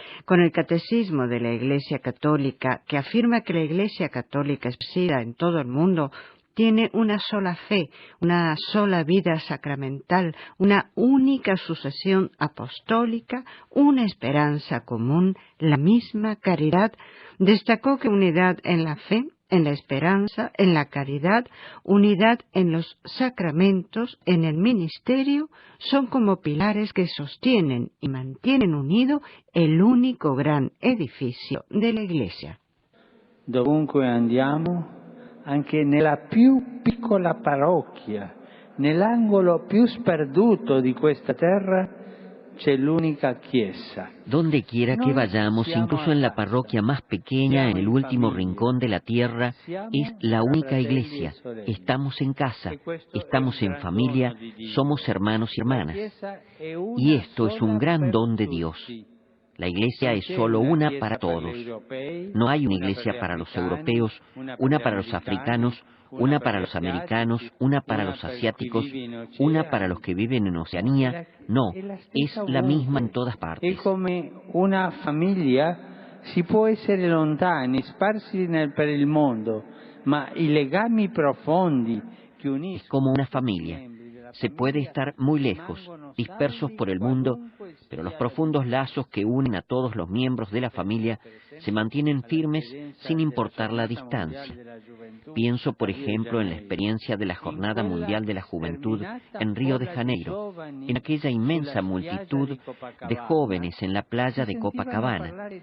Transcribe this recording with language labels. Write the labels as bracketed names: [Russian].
[Spanish] Con el catecismo de la Iglesia Católica, que afirma que la Iglesia Católica esparcida en todo el mundo tiene una sola fe, una sola vida sacramental, una única sucesión apostólica, una esperanza común, la misma caridad, destacó que unidad en la fe en la esperanza, en la caridad, unidad en los sacramentos, en el ministerio, son como pilares que sostienen y mantienen unido el único gran edificio de la Iglesia. [Italian] Dovunque andiamo, anche nella più piccola parrocchia, nell'angolo più sperduto di questa terra, c'è l'unica chiesa. [Spanish] Donde quiera que vayamos, incluso en la parroquia más pequeña, en el último rincón de la tierra, es la única iglesia. Estamos en casa, estamos en familia, somos hermanos y hermanas. Y esto es un gran don de Dios. La iglesia es solo una para todos. No hay una iglesia para los europeos, una para los africanos, una para los americanos, una para los asiáticos, una para los que viven en Oceanía. No, es la misma en todas partes. Es como una familia, [Italian] si può essere lontani, sparsi per il mondo, ma i legami profondi che uniscono. [Spanish] Es como una familia. Se puede estar muy lejos, dispersos por el mundo, pero los profundos lazos que unen a todos los miembros de la familia se mantienen firmes sin importar la distancia. Pienso, por ejemplo, en la experiencia de la Jornada Mundial de la Juventud en Río de Janeiro, en aquella inmensa multitud de jóvenes en la playa de Copacabana.